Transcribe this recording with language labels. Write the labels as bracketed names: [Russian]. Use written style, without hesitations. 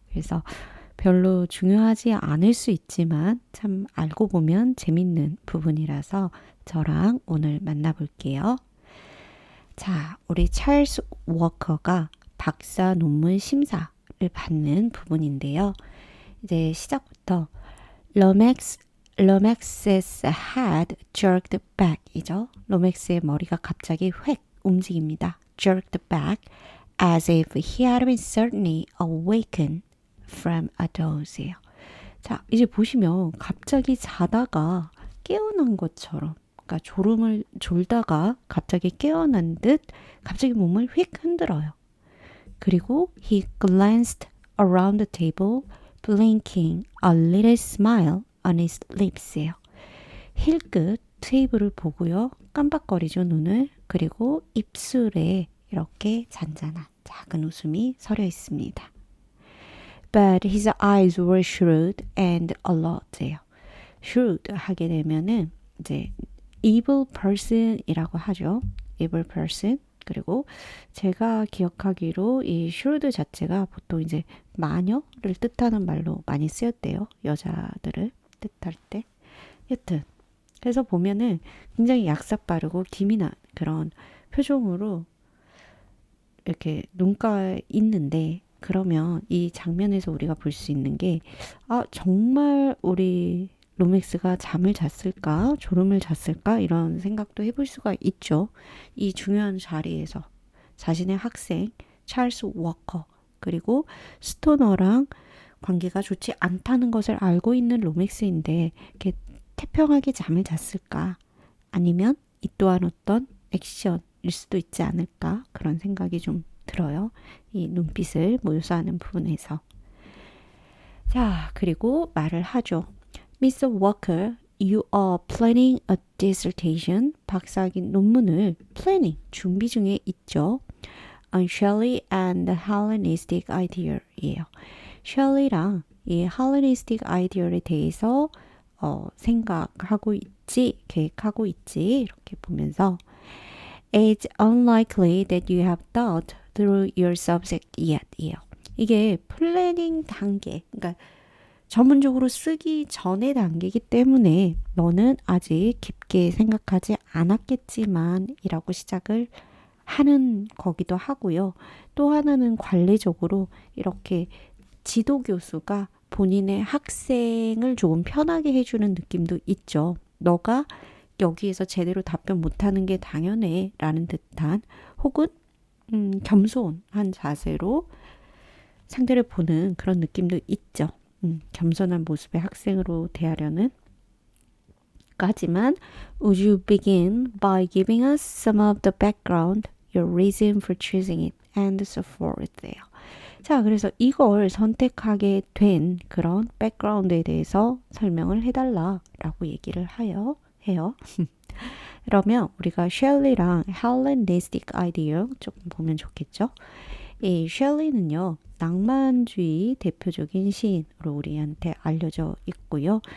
[Korean] 그래서 별로 중요하지 않을 수 있지만 참 알고 보면 재밌는 부분이라서 저랑 오늘 만나볼게요. 자, 우리 찰스 워커가 박사 논문 심사를 받는 부분인데요. 이제 시작부터 [English] Lomax's head jerked back [Korean] 이죠. 로맥스의 머리가 갑자기 획 움직입니다. [English] jerked back as if he had been suddenly awakened from a doze예요. [Korean] 자, 이제 보시면 갑자기 자다가 깨어난 것처럼 그러니까 졸음을 졸다가 갑자기 깨어난 듯 갑자기 몸을 휙 흔들어요. [English] 그리고 he glanced around the table, blinking a little smile on his lips예요. [Korean] 힐끗 테이블을 보고요. 깜빡거리죠, 눈을. 그리고 입술에 이렇게 잔잔한 작은 웃음이 서려 있습니다. [English] But his eyes were shrewd and alert예요. [Korean] shrewd 하게 되면은 이제 [English] evil person [Korean] 이라고 하죠. [English] evil person. [Korean] 그리고 제가 기억하기로 이 shrewd 자체가 보통 이제 마녀를 뜻하는 말로 많이 쓰였대요. 여자들을 뜻할 때. 여튼 그래서 보면은 굉장히 약삭 빠르고 기민한 그런 표정으로 이렇게 눈가에 있는데 그러면 이 장면에서 우리가 볼 수 있는 게 정말 우리 로맥스가 잠을 잤을까? 졸음을 잤을까? 이런 생각도 해볼 수가 있죠. 이 중요한 자리에서 자신의 학생 찰스 워커 그리고 스토너랑 관계가 좋지 않다는 것을 알고 있는 로맥스인데 이렇게 태평하게 잠을 잤을까? 아니면 이 또한 어떤 액션일 수도 있지 않을까? 그런 생각이 좀 들어요. 이 눈빛을 묘사하는 부분에서. 자, 그리고 말을 하죠. Mr. [English] Walker, you are planning a dissertation. [Korean] 박사학위 논문을 planning, 준비 중에 있죠. [English] On Shelley and the Hellenistic idea예요. [Korean] 셜리랑 이 Hellenistic ideal에 대해서 생각하고 있지, 계획하고 있지 이렇게 보면서 [English] It's unlikely that you have thought through your subject yet. [Korean] 이요. 이게 플래닝 단계, 그러니까 전문적으로 쓰기 전의 단계이기 때문에 너는 아직 깊게 생각하지 않았겠지만 이라고 시작을 하는 거기도 하고요. 또 하나는 관례적으로 이렇게 지도교수가 본인의 학생을 조금 편하게 해주는 느낌도 있죠. 너가 여기에서 제대로 답변 못하는 게 당연해 라는 듯한 혹은 겸손한 자세로 상대를 보는 그런 느낌도 있죠. 겸손한 모습의 학생으로 대하려는 까지만 [English] Would you begin by giving us some of the background, your reason for choosing it, and so forth예요. [Korean] 자, 그래서 이걸 선택하게 된 그런 백그라운드에 대해서 설명을 해달라라고 얘기를 해요. 그러면 우리가 셸리랑 헬레니스틱 아이디어 조금 보면 좋겠죠. 이 셸리는요. 낭만주의 대표적인 시인으로 우리한테 알려져 있고요.